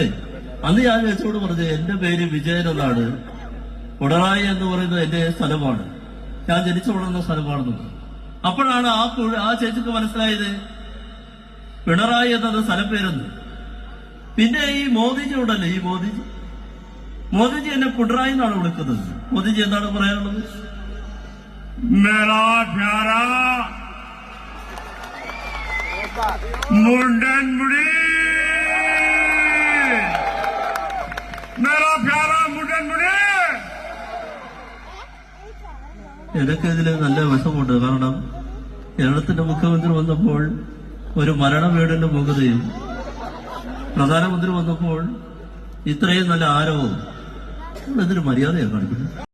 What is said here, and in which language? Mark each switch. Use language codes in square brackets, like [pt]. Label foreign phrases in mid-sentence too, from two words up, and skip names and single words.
[ml] അന്ന് ഞാൻ ചേച്ചിയോട് പറഞ്ഞു, എന്റെ പേര് വിജയൻ എന്നാണ്, പിണറായി എന്ന് പറയുന്നത് എന്റെ സ്ഥലമാണ്, ഞാൻ ജനിച്ചു വളർന്ന സ്ഥലമാണെന്ന്. അപ്പോഴാണ് ആ ചേച്ചിക്ക് മനസ്സിലായത് പിണറായി എന്നത് സ്ഥലപ്പേരെന്ന്. പിന്നെ ഈ മോദിജി ഉണ്ടല്ലേ, ഈ മോദിജി എന്നെ പിണറായി എന്നാണ് വിളിക്കുന്നത്. മോദിജി എന്താണ് പറയാനുള്ളത്? मेरा प्यारा मुंडन मुड़ी, मेरा प्यारा मुंडन मुड़ी. എനിക്ക് ഇതിൽ നല്ല വിഷമുണ്ട്. കാരണം കേരളത്തിന്റെ മുഖ്യമന്ത്രി വന്നപ്പോൾ ഒരു മരണ വീടിന്റെ മുഖതയും, പ്രധാനമന്ത്രി വന്നപ്പോൾ ഇത്രയും നല്ല ആരവവും. ഇതിന് മര്യാദയാണ് കാണിക്കുന്നത്.